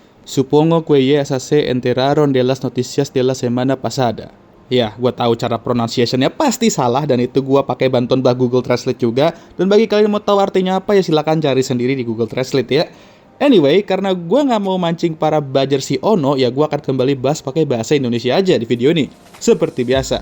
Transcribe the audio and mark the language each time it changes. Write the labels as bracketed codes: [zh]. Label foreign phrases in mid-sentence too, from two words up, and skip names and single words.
[es] Supongo que ya se enteraron de las noticias de la semana pasada. [id] Ya, gue tahu cara pronunciation-nya pasti salah dan itu gue pakai bantuan Google Translate juga. Dan bagi kalian yang mau tahu artinya apa ya silakan cari sendiri di Google Translate ya. Anyway, karena gue nggak mau mancing para buzzer si Ono, ya gue akan kembali bahas pakai bahasa Indonesia aja di video ini. Seperti biasa.